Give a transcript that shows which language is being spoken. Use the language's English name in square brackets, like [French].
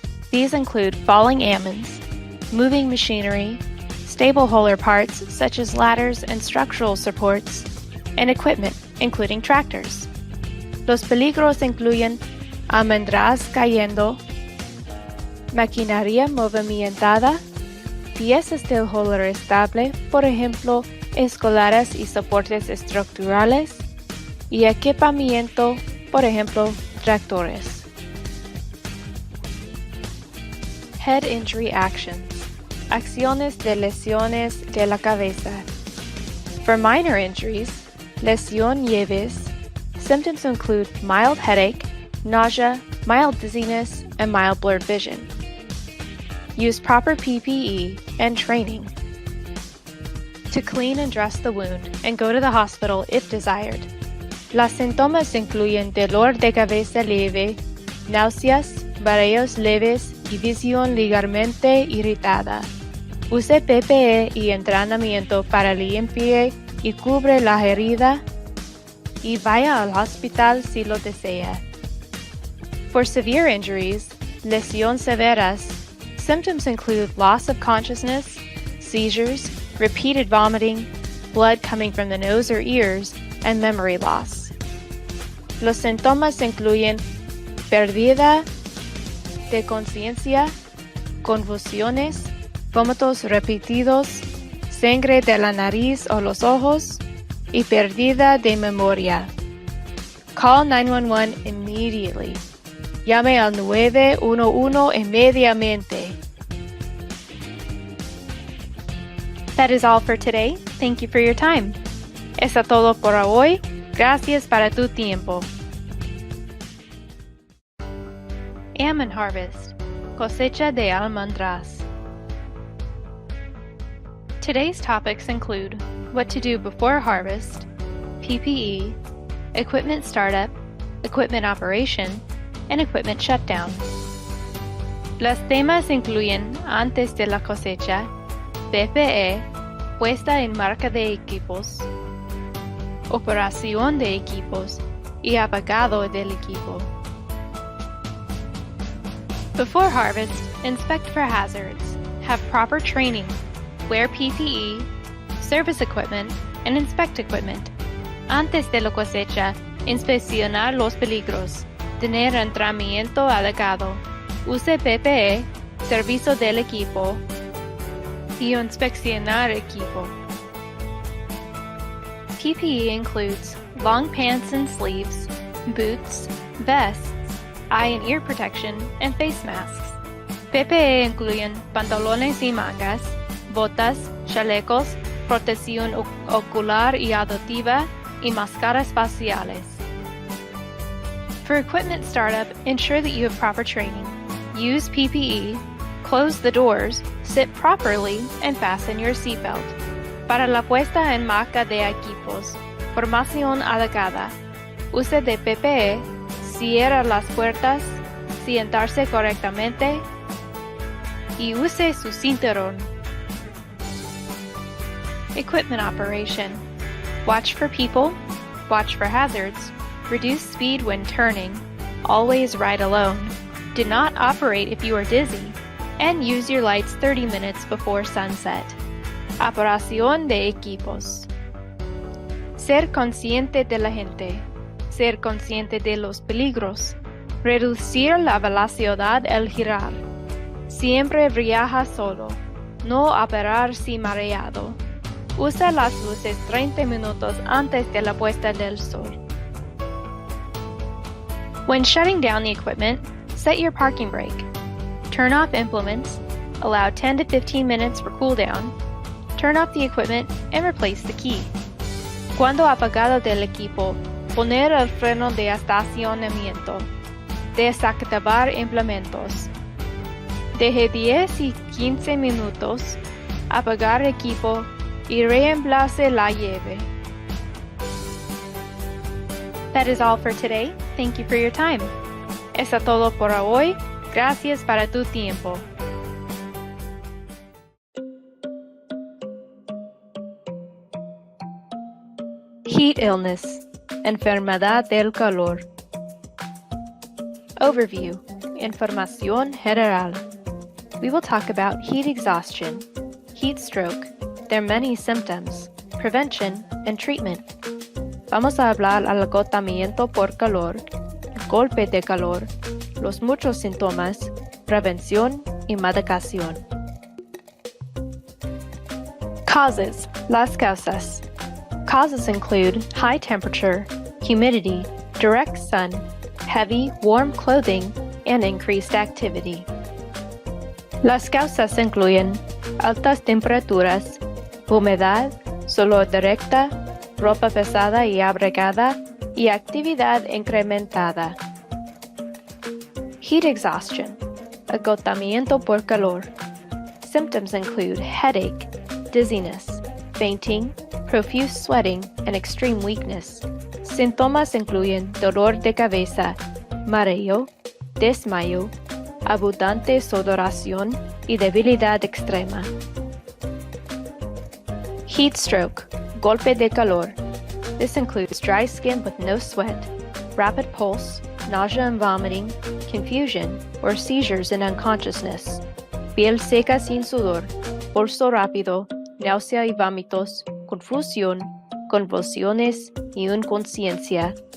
[English] These include falling almonds, moving machinery, stable holder parts such as ladders and structural supports, and equipment, including tractors. [Spanish] Los peligros incluyen almendras cayendo, maquinaria movimentada, piezas del holder estable, por ejemplo, escaleras y soportes estructurales, y equipamiento, por ejemplo, tractores. [English] Head injury actions. [Spanish] Acciones de lesiones de la cabeza. [English] For minor injuries, [Spanish] lesión leves, [English] symptoms include mild headache, nausea, mild dizziness, and mild blurred vision. Use proper PPE and training. To clean and dress the wound and go to the hospital if desired. [Spanish] Las síntomas incluyen dolor de cabeza leve, náuseas, mareos leves y visión ligeramente irritada. Use PPE y entrenamiento para limpiar y cubre la herida y vaya al hospital si lo desea. [English] For severe injuries, [Spanish] lesiones severas, [English] symptoms include loss of consciousness, seizures, repeated vomiting, blood coming from the nose or ears, and memory loss. [Spanish] Los síntomas incluyen pérdida de conciencia, convulsiones, vómitos repetidos, sangre de la nariz o los ojos, y pérdida de memoria. [English] Call 911 immediately. [Spanish] Llame al 911 inmediatamente. [English] That is all for today. Thank you for your time. [Spanish] Eso todo por hoy. Gracias para tu tiempo. [English] Almond harvest. [Spanish] Cosecha de almendras. [English] Today's topics include what to do before harvest, PPE, equipment startup, equipment operation, and equipment shutdown. [Spanish] Los temas incluyen antes de la cosecha, PPE, puesta en marca de equipos, operación de equipos y apagado del equipo. [English] Before harvest, inspect for hazards, have proper training, wear PPE, service equipment, and inspect equipment. [Spanish] Antes de la cosecha, inspeccionar los peligros, tener entrenamiento adecuado, use PPE, servicio del equipo y inspeccionar equipo. [English] PPE includes long pants and sleeves, boots, vests, eye and ear protection, and face masks. [Spanish] PPE incluyen pantalones y mangas, botas, chalecos, protección ocular y auditiva, y máscaras faciales. [English] For equipment startup, ensure that you have proper training. Use PPE, close the doors, sit properly, and fasten your seatbelt. [Spanish] Para la puesta en marcha de equipos, formación adecuada. Use de PPE, cierra las puertas, sentarse correctamente y use su cinturón. [English] Equipment operation. Watch for people, watch for hazards, reduce speed when turning, always ride alone, do not operate if you are dizzy, and use your lights 30 minutes before sunset. [Spanish] Operación de equipos. Ser consciente de la gente, ser consciente de los peligros, reducir la velocidad al girar, siempre viaja solo, no operar si mareado. Usa las luces 30 minutos antes de la puesta del sol. [English] When shutting down the equipment, set your parking brake. Turn off implements, allow 10 to 15 minutes for cool down, turn off the equipment, and replace the key. [Spanish] Cuando apagado del equipo, poner el freno de estacionamiento. Desactivar implementos. Deje 10 y 15 minutos, apagar equipo y reemplace la llave. [English] That is all for today. Thank you for your time. [Spanish] Eso todo por hoy. Gracias para tu tiempo. [English] Heat illness, [Spanish] enfermedad del calor. [English] Overview, [Spanish] información general. [English] We will talk about heat exhaustion, heat stroke, their many symptoms, prevention, and treatment. [Spanish] Vamos a hablar al agotamiento por calor, el golpe de calor, los muchos síntomas, prevención y medicación. [English] Causes, [Spanish] las causas. [English] Causes include high temperature, humidity, direct sun, heavy, warm clothing, and increased activity. [Spanish] Las causas incluyen altas temperaturas, humedad, sol directa, ropa pesada y abrigada, y actividad incrementada. [English] Heat exhaustion, [Spanish] agotamiento por calor. [English] Symptoms include headache, dizziness, fainting, profuse sweating, and extreme weakness. [Spanish] Síntomas incluyen dolor de cabeza, mareo, desmayo, abundante sudoración y debilidad extrema. [English] Heat stroke, [Spanish] golpe de calor. [English] This includes dry skin with no sweat, rapid pulse, nausea and vomiting, confusion, or seizures and unconsciousness, [Spanish] piel seca sin sudor, pulso rápido, náusea y vómitos, confusión, convulsiones y inconsciencia.